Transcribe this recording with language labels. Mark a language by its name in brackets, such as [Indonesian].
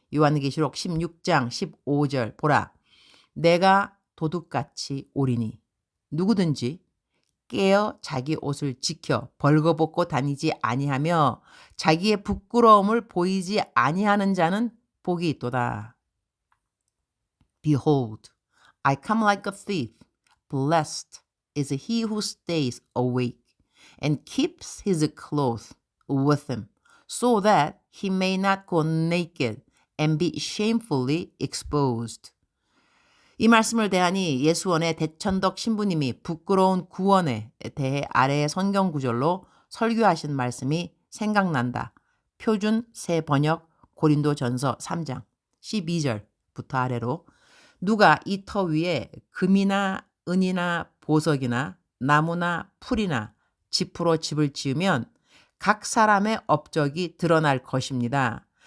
[Korean] 요한계시록 16장 15절 보라. 내가 도둑같이 오리니 누구든지 깨어 자기 옷을 지켜 벌거벗고 다니지 아니하며 자기의 부끄러움을 보이지 아니하는 자는 복이 있도다. [English] Behold, I come like a thief. Blessed is he who stays awake and keeps his clothes with him, so that he may not go naked and be shamefully exposed. [Korean] 이 말씀을 대하니 예수원의 대천덕 신부님이 부끄러운 구원에 대해 아래의 성경 구절로 설교하신 말씀이 생각난다. 표준 새 번역 고린도전서 3장 12절부터 아래로 누가 이 터 위에 금이나 은이나 보석이나 나무나 풀이나 짚으로 집을 지으면 각 사람의 업적이 드러날 것입니다.